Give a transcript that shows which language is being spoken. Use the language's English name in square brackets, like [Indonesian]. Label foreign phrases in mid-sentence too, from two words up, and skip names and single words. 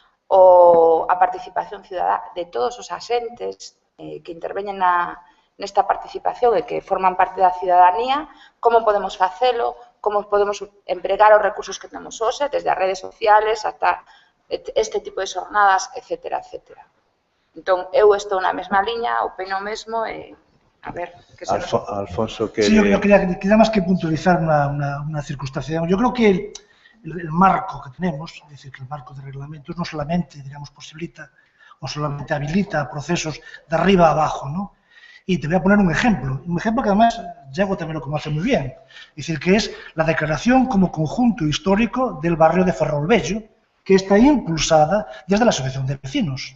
[Galician] a participación cidadá de todos os axentes que interveñen nesta participación e que forman parte da cidadanía, como podemos facelo, como podemos empregar os recursos que temos hoxe, desde as redes sociales ata este tipo de xornadas, etcétera, etcétera. Entón, eu estou na mesma liña, opino o mesmo e a ver, que se Alfonso, que... [Spanish] Sí, yo quería más que puntualizar una circunstancia. Yo creo que el marco que tenemos, es decir, que el marco de reglamentos no solamente, digamos, posibilita o solamente habilita procesos de arriba a abajo, ¿no? Y te voy a poner un ejemplo que además Diego también lo conoce muy bien, es decir, que es la declaración como conjunto histórico del barrio de Ferrolbello, que está impulsada desde la Asociación de Vecinos.